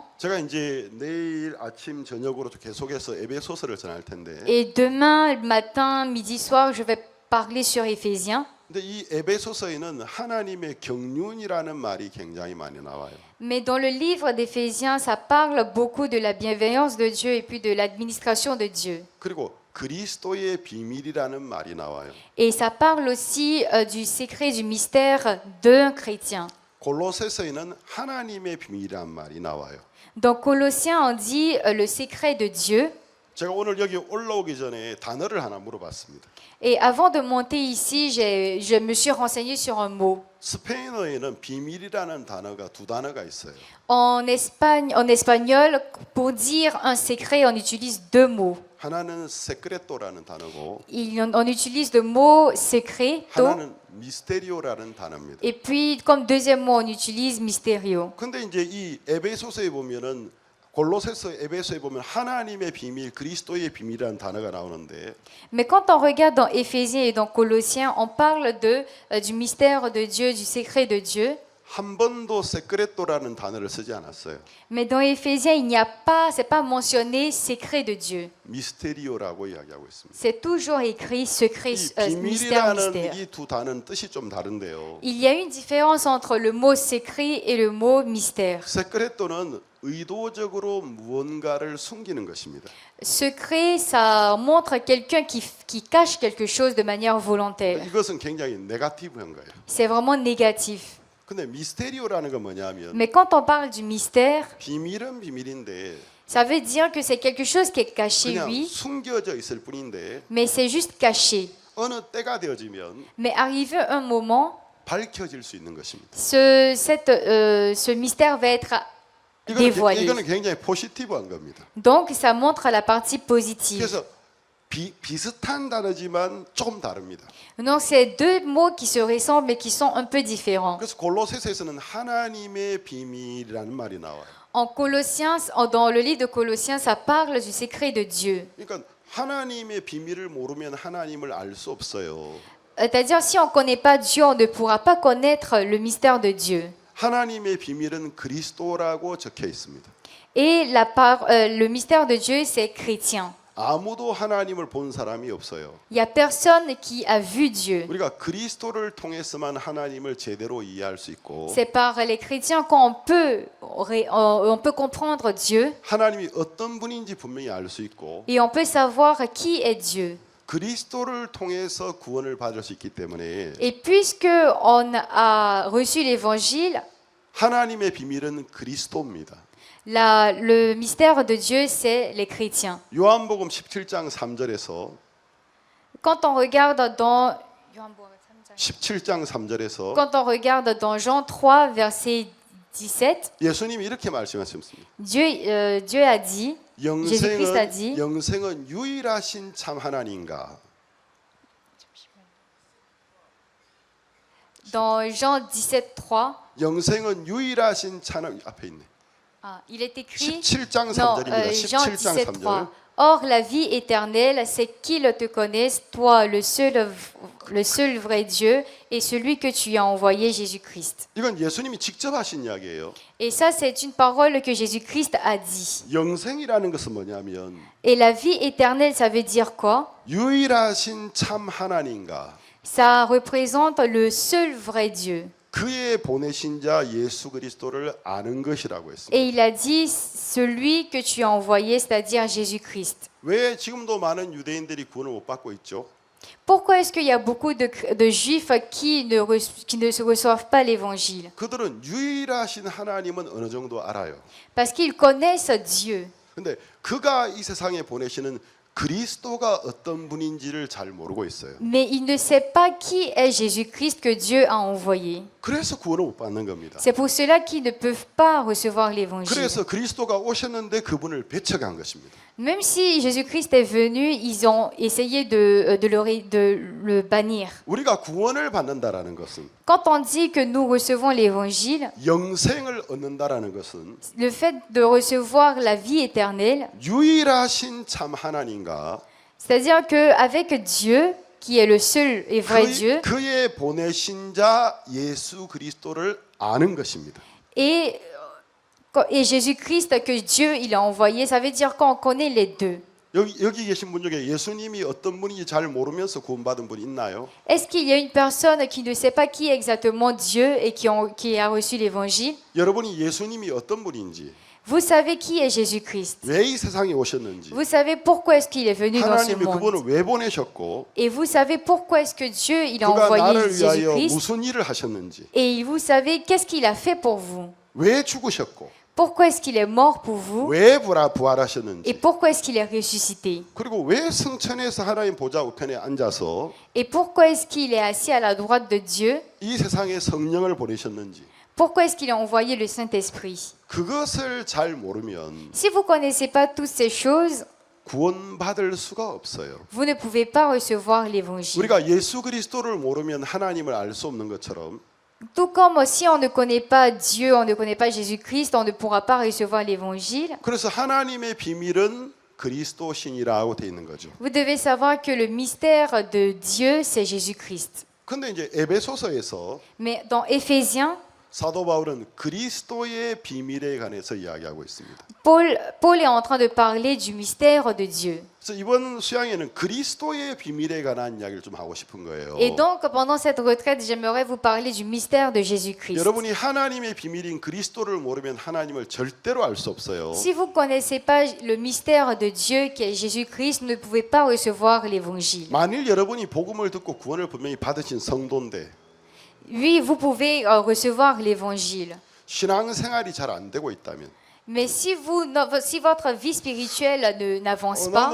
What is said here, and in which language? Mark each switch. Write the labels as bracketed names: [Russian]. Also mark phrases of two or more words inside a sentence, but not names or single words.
[Korean] 제가 이제 내일 아침 저녁으로 계속해서 에베소서를 전할 텐데. [French] Et demain matin, midi, soir, je vais parler sur Éphésiens. [Korean] 근데 이 에베소서에는 하나님의 경륜이라는 말이 굉장히 많이 나와요. [French] Mais dans le livre d'Éphésiens, ça parle beaucoup de la bienveillance de Dieu et puis de l'administration de Dieu. [Korean] 그리고 그리스도의 비밀이라는 말이 나와요. [French] Et ça parle aussi du secret, du mystère d'un chrétien. [Korean] 골로새서에는 하나님의 비밀이라는 말이 나와요. [French] Dans Colossiens, on dit le secret de Dieu. [Korean] 제가 오늘 여기 올라오기 전에 단어를 하나 물어봤습니다. [French] Et avant de monter ici, je me suis renseignée sur un mot. [Korean] 스페인어에는 비밀이라는 단어가 2단어가 있어요. [French] En espagnol, pour dire un secret, on utilise 2 mots. [Korean] 하나는 secreto라는 단어고 [French] On utilise le mot secret, [Korean] 하나는 미스테리오라는 단어입니다. [French] et puis comme deuxième mot, on utilise mysterio. [Korean] 근데 이제 이 에베소서에 보면은 골로새서 에베소에 보면 하나님의 비밀, 그리스도의 비밀이라는 단어가 나오는데 [French] Mais quand on regarde dans Éphésiens et dans Colossiens, on parle du mystère de Dieu, du secret de Dieu. [Korean] 한 번도 secreto라는 단어를 쓰지 않았어요. [French] Mais dans Éphésiens, c'est pas mentionné secret de Dieu. [Korean] 미스테리오라고 이야기하고 있습니다. [French] C'est toujours écrit secret, [Korean] 이 [French] mystère, [Korean] 비밀이라는 [French] mystère. [Korean] 이 2단어는 뜻이 좀 다른데요. [French] Il y a une différence entre le mot secret et le mot mystère. [Korean] secreto는 의도적으로 무언가를 숨기는 것입니다. [French] Secret, ça montre quelqu'un qui cache quelque chose de manière volontaire. [Korean] 이것은 굉장히 네거티브한 거예요. [French] C'est vraiment négatif. [Korean] 근데 미스테리오라는 건 뭐냐면 [French] Mais quand on parle du mystère, [Korean] 비밀은 비밀인데 [French] ça veut dire que c'est quelque chose qui est caché, [Korean] 그냥 [French] oui, [Korean] 숨겨져 있을 뿐인데 [French] mais c'est juste caché. [Korean] 어느 때가 되어지면 [French] Mais arrivé un moment, [Korean] 밝혀질 수 있는 것입니다. [French] ce mystère va être dévoilée. [Korean] 이거는 굉장히 포지티브한 겁니다. [French] Donc ça montre la partie positive. [Korean] 그래서 비슷한 단어지만 조금 다릅니다. [French] Donc c'est deux mots qui se ressemblent mais qui sont un peu différents. [Korean] 그래서 골로새서에서는 하나님의 비밀이라는 말이 나와요. [French] En Colossiens, dans le livre de Colossiens, ça parle du secret de Dieu. [Korean] 그러니까 하나님의 비밀을 모르면 하나님을 알 수 없어요. [French] C'est-à-dire, si on ne connaît pas Dieu, on ne pourra pas connaître le mystère de Dieu. [Korean] 하나님의 비밀은 그리스도라고 적혀 있습니다. [French] Et le mystère de Dieu, c'est chrétien. [Korean] 아무도 하나님을 본 사람이 없어요. [French] Il n'y a personne qui a vu Dieu. [Korean] 우리가 그리스도를 통해서만 하나님을 제대로 이해할 수 있고 [French] C'est par les chrétiens qu'on peut comprendre Dieu [Korean] 하나님이 어떤 분인지 분명히 알 수 있고 [French] et on peut savoir qui est Dieu. [Korean] 그리스도를 통해서 구원을 받을 수 있기 때문에 [French] Et puisque on a reçu l'évangile, [Korean] 하나님의 비밀은 그리스도입니다. [French] le mystère de Dieu, c'est les chrétiens. [Korean] 요한복음 17장 3절에서 [French] Quand on regarde dans [Korean] 17장 3절에서 [French] Quand on regarde dans Jean 3, verset 17, [Korean] 예수님이 이렇게 말씀하셨습니다. [French] Dieu a dit, Jésus-Christ a dit, [Korean] 영생은 유일하신 참 하나님인가? [French] dans Jean 17, 3, [Korean] 영생은 유일하신 참 앞에 있네. [French] il est écrit, [Korean] 17장 [French] non, [Korean] 3절입니다. [French] Jean [Korean] 17장 [French] 17, [Korean] 3절. [French] 3, Or la vie éternelle, c'est qu'ils te connaissent, toi, le seul vrai Dieu, et celui que tu as envoyé, Jésus-Christ. [Korean] 이건 예수님이 직접 하신 이야기예요. [French] Et ça, c'est une parole que Jésus-Christ a dit. [Korean] 영생이라는 것은 뭐냐면 [French] Et la vie éternelle, ça veut dire quoi? [Korean] 유일하신 참 하나님과 [French] Ça représente le seul vrai Dieu. [Korean] 그의 보내신 자 예수 그리스도를 아는 것이라고 했습니다. [French] Et il a dit celui que tu as envoyé, c'est-à-dire Jésus-Christ. [Korean] 왜 지금도 많은 유대인들이 구원을 못 받고 있죠? [French] Pourquoi est-ce qu'il y a beaucoup de juifs qui ne se reçoivent pas l'évangile? [Korean] 그들은 유일하신 하나님은 어느 정도 알아요. [French] Parce qu'ils connaissent Dieu. [Korean] 근데 그가 이 세상에 보내시는 그리스도가 어떤 분인지를 잘 모르고 있어요. [French] Mais il ne sait pas qui est Jésus-Christ que Dieu a envoyé. [Korean] 그래서 구원을 못 받는 겁니다. [French] C'est pour cela qu'ils ne peuvent pas recevoir l'évangile. [Korean] 그래서 그리스도가 오셨는데 그분을 배척한 것입니다. [French] Même si Jésus-Christ est venu, ils ont essayé de le bannir. [Korean] 우리가 구원을 받는다라는 것은 [French] Quand on dit que nous recevons l'évangile, [Korean] 영생을 얻는다라는 것은 [French] le fait de recevoir la vie éternelle, [Korean] 유일하신 참 하나님과 [French] c'est-à-dire qu'avec Dieu, qui est le seul et vrai Dieu, [Korean] 그의 보내신 자 예수 그리스도를 아는 것입니다. [French] et Jésus-Christ que Dieu il a envoyé, ça veut dire qu'on connaît les deux. [Korean] 여기 계신 분 중에 예수님이 어떤 분인지 잘 모르면서 구원받은 분 있나요? [French] Est-ce qu'il y a une personne qui ne sait pas qui est exactement Dieu et qui a reçu l'évangile? [Korean] 여러분이 예수님이 어떤 분인지, [French] Vous savez qui est Jésus-Christ. [Korean] 왜 이 세상에 오셨는지, [French] Vous savez pourquoi est-ce qu'il est venu dans ce [Korean] 하나님이 [French] monde. [Korean] 그분을 왜 보내셨고, [French] Et vous savez pourquoi est-ce que Dieu il a [Korean] 그가 [French] envoyé [Korean] 나를 위하여 [French] Jésus-Christ. [Korean] 무슨 일을 하셨는지, [French] Et vous savez qu'est-ce qu'il a fait pour vous. [Korean] 왜 죽으셨고, [French] Pourquoi est-ce qu'il est mort pour vous. [Korean] 왜 [French] Et [Korean] 부활하셨는지, [French] pourquoi est-ce qu'il est ressuscité. [Korean] 그리고 왜 성천에서 하나님 보좌 우편에 앉아서 [French] Et pourquoi est-ce qu'il est assis à la droite de Dieu. [Korean] 이 세상에 성령을 보내셨는지, [French] Pourquoi est-ce qu'il a envoyé le Saint-Esprit. [Korean] 그것을 잘 모르면 [French] Si vous ne connaissez pas toutes ces choses, [Korean] 구원받을 수가 없어요. [French] vous ne pouvez pas recevoir l'évangile. [Korean] 우리가 예수 그리스도를 모르면 하나님을 알 수 없는 것처럼 [French] Tout comme si on ne connaît pas Dieu, on ne connaît pas Jésus-Christ, on ne pourra pas recevoir l'évangile. [Korean] 그래서 하나님의 비밀은 그리스도 신이라고 돼 있는 거죠. [French] Vous devez savoir que le mystère de Dieu, c'est Jésus-Christ. [Korean] 근데 이제 에베소서에서 [French] Mais dans Éphésiens, [Korean] 사도 바울은 그리스도의 비밀에 관해서 이야기하고 있습니다. [French] Paul est en train de parler du mystère de Dieu. [Korean] 그래서 이번 수양에는 그리스도의 비밀에 관한 이야기를 좀 하고 싶은 거예요. [French] Et donc, pendant cette retraite, j'aimerais vous parler du mystère de Jésus-Christ. [Korean] 여러분이 하나님의 비밀인 그리스도를 모르면 하나님을 절대로 알 수 없어요. [French] Si vous ne connaissez pas le mystère de Dieu qui est Jésus-Christ, vous ne pouvez pas recevoir l'évangile. [Korean] 만일 여러분이 복음을 듣고 구원을 분명히 받으신 성도인데 [French] Oui, vous pouvez recevoir l'évangile. [Korean] 신앙생활이 잘 안 되고 있다면 [French] Mais si votre vie spirituelle n'avance pas,